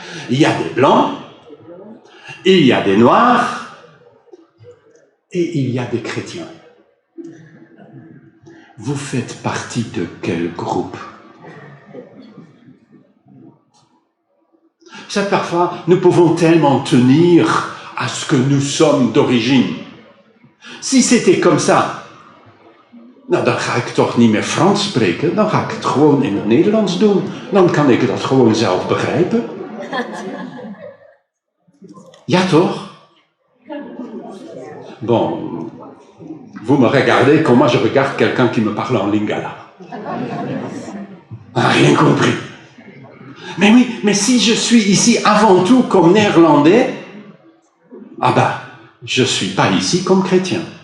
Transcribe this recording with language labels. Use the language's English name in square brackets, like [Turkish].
[French] Il y a des blancs, il y a des noirs, et il y a des chrétiens. Vous faites partie de quel groupe? Ça, parfois, nous pouvons tellement tenir à ce que nous sommes d'origine. Si c'était comme ça, [Dutch] nou, dan ga ik toch niet meer Frans spreken, dan ga ik het gewoon in het Nederlands doen. Dan kan ik dat gewoon zelf begrijpen. Ja, toch? [French] Bon, vous me regardez comme moi je regarde quelqu'un qui me parle en lingala. Rien compris. Mais oui, mais si je suis ici avant tout comme néerlandais, ah ben, je ne suis pas ici comme chrétien.